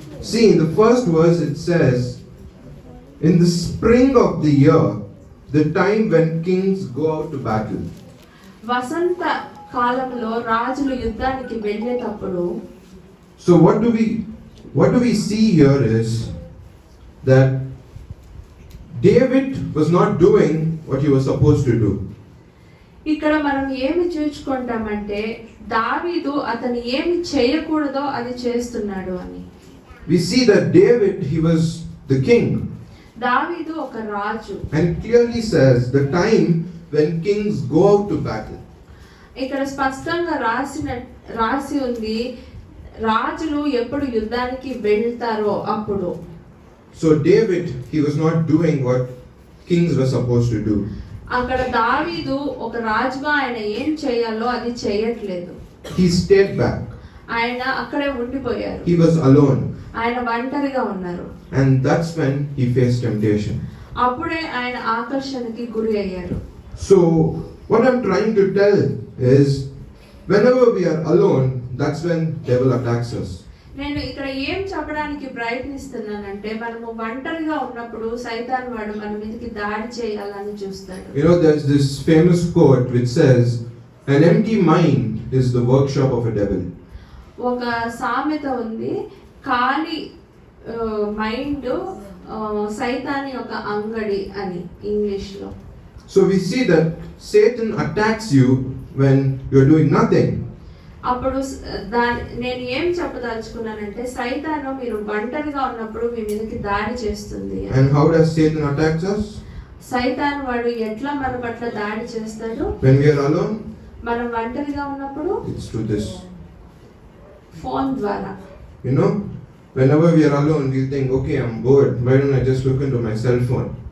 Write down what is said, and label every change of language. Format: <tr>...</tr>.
<en>See, in the first verse it says, in the spring of the year, the time when kings go out to battle.</en> <te>వసంత కాలంలో రాజులు యుద్ధానికి వెళ్ళేటప్పుడు.</te> <en>So what do we see here is that David was not doing what he was supposed to do.</en> <te>ఇక్కడ మనం ఏమి చూసుకుంటామంటే దావీదు అతను ఏమి చేయకూడదో అది చేస్తున్నాడు అని.</te> <en>We see that David, he was the king.</en> <te>దావీదు ఒక రాజు.</te> <en>And it clearly says the time when kings go out to battle.</en> <te>ఇక్కడ స్పష్టంగా రాసి ఉంది, రాజులు ఎప్పుడు యుద్ధానికి వెళ్తారో అప్పుడు.</te> <en>So David, he was not doing what kings were supposed to do.</en> <te>అక్కడ దావీదు ఒక రాజుగా ఆయన ఏం చేయాలో అది చేయట్లేదు.</te> <en>He stayed back.</en> <te>ఆయన అక్కడే ఉండిపోయారు.</te> <en>He was alone.</en> <te>ఆయన ఒంటరిగా ఉన్నారు.</te> <en>And that's when he faced temptation.</en> <te>అప్పుడే ఆయన ఆకర్షణకి గురి అయ్యారు.</te> <en>So what I'm trying to tell is, whenever we are alone, that's when devil attacks us.</en> <te>నేను ఇక్కడ ఏం చెప్పడానికి ప్రయత్నిస్తున్నానంటే, మనము ఒంటరిగా ఉన్నప్పుడు సైతాన్ వాడు మన మీదకి దాడి చేయాలని చూస్తాడు.</te> <en>You know, there's this famous quote which says, an empty mind is the workshop of a devil.</en> <te>ఒక సామెత ఉంది, ఖాళీ మైండ్ సైతాన్ యొక్క అంగడి అని ఇంగ్లీష్ లో.</te> <en>So we see that Satan attacks you when you're doing nothing.</en> <te>అప్పుడు నేను ఏం చెప్పదలుచుకున్నానంటే, సైతాను మీరు ఒంటరిగా ఉన్నప్పుడు మీ మీదకి దాడి చేస్తుంది.</te> <en>And how does Satan attack us?</en> <te>సైతాన్ వాడు ఎట్లా మన పట్ల దాడి చేస్తాడు?</te> <en>When we are alone,</en> <te>మనం ఒంటరిగా ఉన్నప్పుడు</te> <en>it's through this.</en> <te>ఫోన్ ద్వారా.</te> <en>You know, whenever we are alone, we think, okay, I'm bored. Why don't I just look into my cell phone?</en>